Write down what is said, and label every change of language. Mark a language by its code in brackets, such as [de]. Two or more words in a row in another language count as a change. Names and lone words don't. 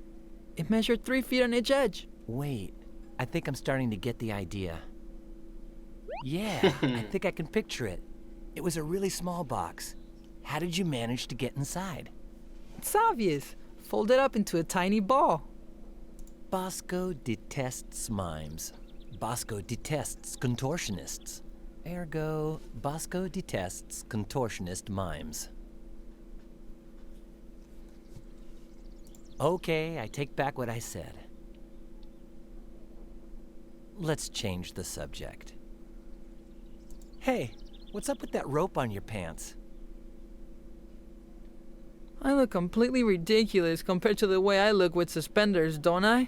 [en] It measured 3 feet on each edge. Wait, I think I'm starting to get the idea. Yeah, I think I can picture it. It was a really small box. How did you manage to get inside? It's obvious. Folded up into a tiny ball. Bosco detests mimes. Bosco detests contortionists. Ergo, Bosco detests contortionist mimes. Okay, I take back what I said. Let's change the subject. Hey, what's up with that rope on your pants? I look completely ridiculous compared to the way I look with suspenders, don't I?